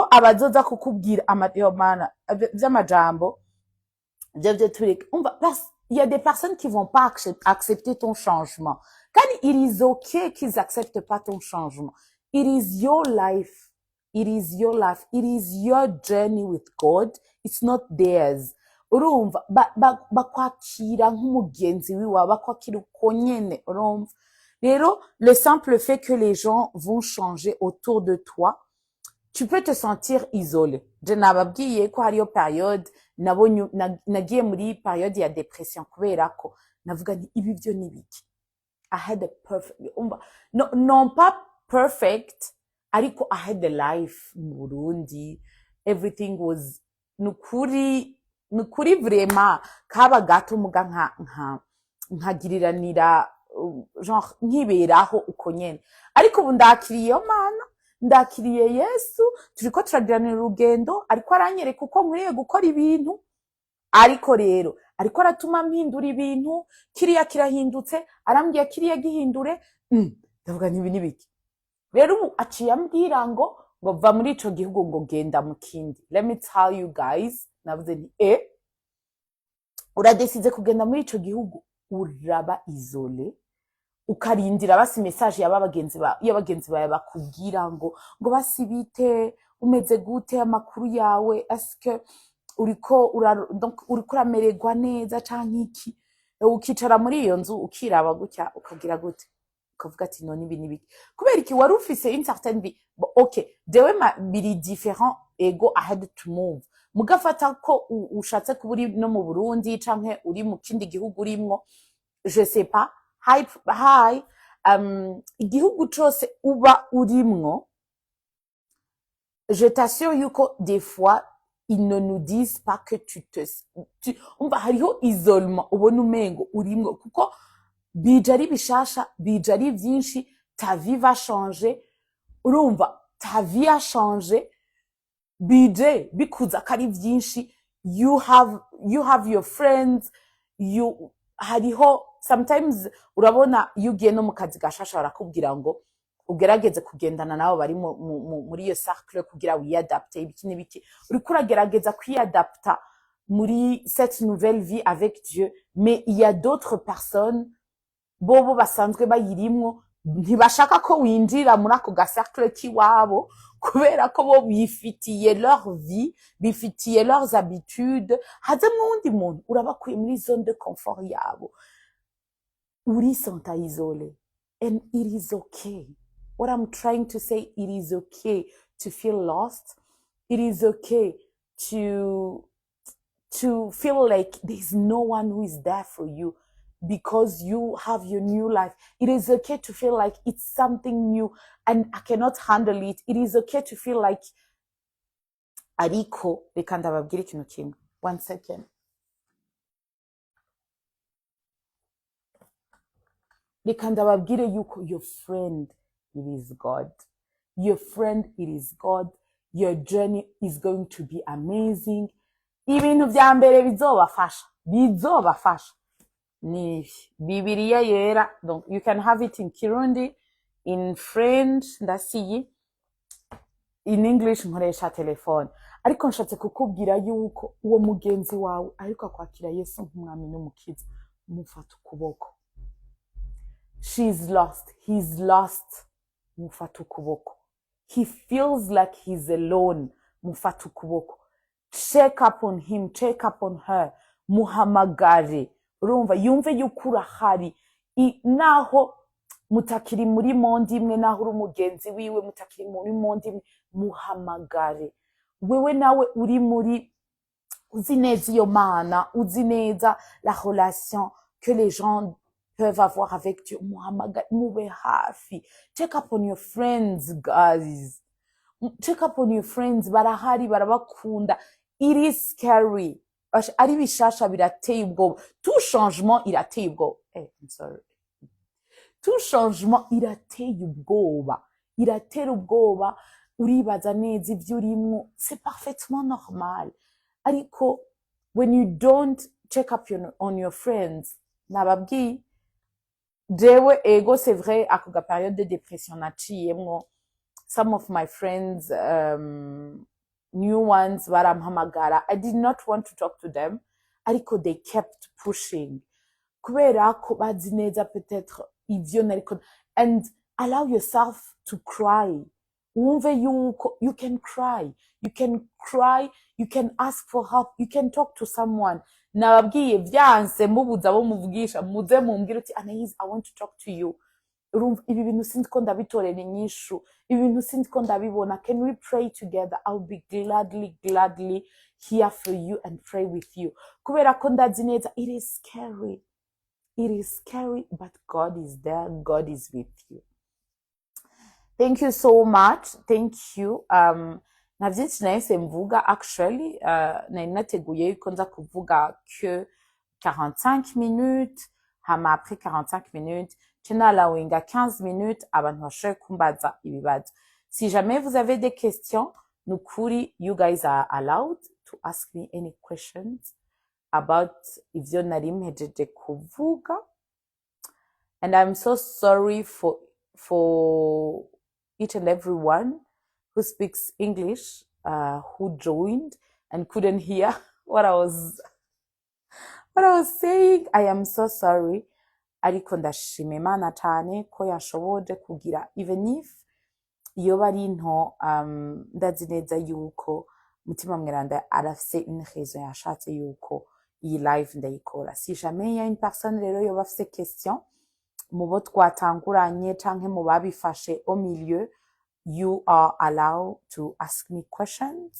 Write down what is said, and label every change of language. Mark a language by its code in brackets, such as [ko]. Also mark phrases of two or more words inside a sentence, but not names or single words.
[rn] abazoza kukubwira Mana vy'amajambo vyo tureka umva [fr] il y a des personnes qui vont pas accepter ton changement quand [en] it is okay [fr] qu'ils acceptent pas ton changement [en] it is your life it is your life it is your journey with God it's not theirs [rn] urumva bakwakira nk'umugenzi wiwa bakwakira uko nyene urumva rero [fr] le simple fait que les gens vont changer autour de toi tu peux te sentir isolé je [rn] nababwiye ko hariyo periode nabonye nagiye muri periode ya depression kubera ko navuga nti ibi byo nibiki [en] I had a perfect [fr] non pas [rn] perfect ariko [en] I had the life [rn] mu Burundi [en] everything was [rn] nukuri vraiment kaba gato muga nkagiriranira genre nkiberaho uko nyene ariko ubu ndakiriye Mana ndakiriye Yesu turiko turagiranira urugendo ariko aranyereka uko nkwiye gukora ibintu ariko rero ariko aratuma mpindura ibintu kiriya kirahindutse arambwiye kiriya gihindure ndavuga nti ibi nibiki rero ubu aciye ambwira ngo va muri ico gihugu ngo genda mu kindi [en] let me tell you guys [rn] navuze nti uradesize kugenda muri ico gihugu uraba isole ukarindira basi message y'abagenzi bawe bakubwira ngo basibite umeze gute amakuru yawe aske uriko uramererwa neza canke iki ukicara muri iyo nzu ukiraba gutya ukagira gute ukavuga ati none ibi nibiki kubera iki wari ufise [fr] une certaine vie [rn] okay dewe biri different ego [en] I had to move [rn] mugafata ko ushatse kuburi no mu Burundi canke uri mu kindi gihugu urimwo [fr] je sais pas [rn] hi igihugu cose uba urimwo [fr] je t'assure [rn] yuko [fr] des fois ils ne nous disent pas que [rn] umva hariho isolement ubona umengo urimwo kuko bija ari bishasha bija ari vyinshi [fr] ta vie va changer [rn] urumva [fr] ta vie a changé [rn] bije bikuza kari vyinshi [en] you have your friends [rn] hariho sometimes urabona iyo ugiye no mu kazi gashasha barakubwira ngo ugerageze kugendana nabo bari muri iyo cercle kugira wiadapte ibiki n'ibiki uriko uragerageza kwiadapta muri [fr] cette nouvelle vie avec Dieu mais il y a d'autres personnes [rn] bobo basanzwe bayirimwo ntibashaka ko winjira muri ako gacercle kiwabo kubera ko bo bifitiye [fr] leur vie [rn] bifitiye [fr] leurs habitudes [rn] haze mundi muntu urabakuye muri [fr] zone de confort [rn] yabo uri senta [en] isolé and it is okay what I'm trying to say it is okay to feel lost it is okay to feel like there's no one who is there for you because you have your new life. It is okay to feel like it's something new and I cannot handle it. It is okay to feel like [rn] ariko reka ndababwire ikintu kimwe. [en] 1 second. [rn] Reka ndababwire yuko [en] your friend, it is God. Your friend, it is God. Your journey is going to be amazing. [rn] Ibintu vya mbere bizobafasha ni Bibiliya yera. [en] Donc you can have it in Kirundi, in French ndasiye, in English [rn] nkoresha telefone. Ariko nshatse kukubwira yuko uwo mugenzi wawe ariko akwakira Yesu nk'umwami n'umukiza, mufata ukuboko. [en] She's lost, he's lost, [rn] mufata ukuboko. [en] He feels like he's alone, [rn] mufata ukuboko. [en] Check up on him, check up on her, [rn] muhamagare. Urumva yumve yuko urahari, naho mutakiri muri monde imwe, naho uri umugenzi wiwe mutakiri muri monde imwe, muhamagare. Wewe nawe uri muri uzi neza iyo mana, uzi neza [fr] la relation que les gens peuvent avoir avec Dieu. [rn] Muhamagare, mube hafi. [en] Check up on your friends, guys. Check up on your friends, [rn] barahari, barabakunda. [en] It is scary. [rn] Ari bishasha birateye ubwoba. [fr] Tout changement [rn] irateye ubwoba. [en] I'm sorry. [fr] Tout changement [rn] irateye ubwoba. Iratera ubwoba. Uribaza neza ivyo urimwo. [fr] C'est parfaitement normal. [rn] Ariko, [en] when you don't check up on your friends, [rn] nababwiye, jewe ego [fr] c'est vrai [rn] ako ga [fr] période de dépression [rn] naciyemwo. [en] Some of my friends, new ones, barampamagara. I did not want to talk to them. Ariko they kept pushing. [rn] Kubera ko bazi neza peut-être ivyo nariko. [en] And allow yourself to cry. [rn] Wumve yuko, [en] you can cry. You can cry. You can ask for help. You can talk to someone. [rn] Nababwiye vyanse mubuza bo muvugisha. Muze mumbwire uti Anaïs, [en] I want to talk to you. [rn] Ibi bintu sinzi ko ndabitorera inyishu. Ibi bintu sinzi ko ndabibona. [en] Can we pray together? I'll be gladly here for you and pray with you. [rn] Kubera ko ndazi neza, [en] it is scary. It is scary, but God is there. God is with you. Thank you so much. Thank you. [rn] Na vyinshi nahise mvuga actually, nari nateguye yuko nza kuvuga que 45 minutes, hama après 45 minutes, tena allowinga 15 minutes, abantu bashoboye kumbaza ibibazo. [fr] Si jamais vous avez des questions, [rn] nukuri, [en] you guys are allowed to ask me any questions about [rn] ivyo nari mpejeje kuvuga. [en] And I'm so sorry for each and everyone who speaks English, who joined and couldn't hear what I was saying. I am so sorry. [rn] Ariko ndashima Imana cyane ko yashoboje kugira, [en] even if [rn] iyo bari nto, ndazi neza yuko mutima mweranda arafise [fr] une raison [rn] yashatse yuko iyi live ndayikora. [fr] Si jamais y a une personne [rn] rero yoba afise question mu bo twatanguranye canke mu babifashe [fr] au milieu, [en] you are allowed to ask me questions.